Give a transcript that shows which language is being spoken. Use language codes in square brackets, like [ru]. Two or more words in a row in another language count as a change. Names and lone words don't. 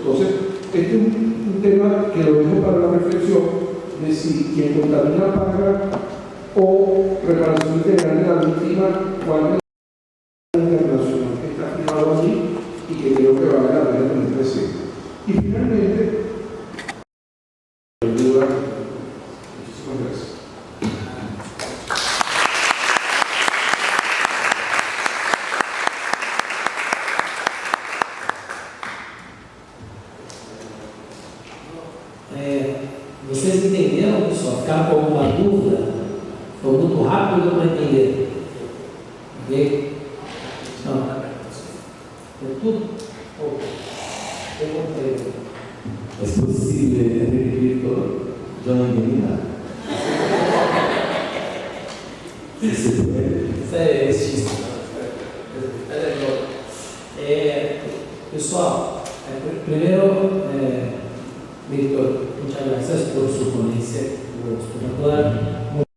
[es] Entonces, este es un tema que lo dejo para la reflexión de si quien contamina paga o reparación integral de la víctima, cuál es la internacional que está firmado allí y que creo que vale la pena tener presente. Y finalmente, ayuda, muchísimas gracias. [pt] Vocês entenderam, pessoal? Ficaram com alguma dúvida? Foi muito rápido para entender. Ok? Não. É tudo? [es] Es posible repetir todo. Yo no entendí nada. Si se puede. [pt] Isso é chiste. Pessoal, primeiro, [es] Víctor, muchas gracias por su ponencia como expositora.